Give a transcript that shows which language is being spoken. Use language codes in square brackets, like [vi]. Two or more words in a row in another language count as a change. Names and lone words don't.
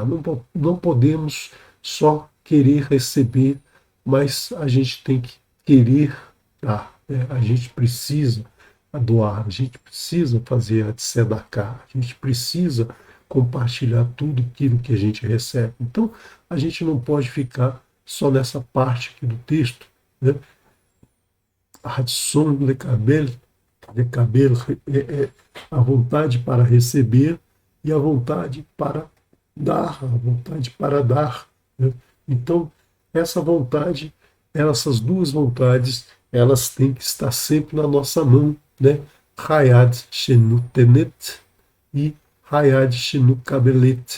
[pt] Não podemos só querer receber, mas a gente tem que querer dar. Né? A gente precisa doar, a gente precisa fazer a tzedakah, a gente precisa compartilhar tudo aquilo que a gente recebe. Então, a gente não pode ficar só nessa parte aqui do texto, né? [he] רצון לקבל, לקבל [pt] é a vontade para receber e a vontade para dar, a vontade para dar. Né? Então, essa vontade, essas duas vontades, elas têm que estar sempre na nossa mão, né? [he] היד שנותנת e היד שמקבלת.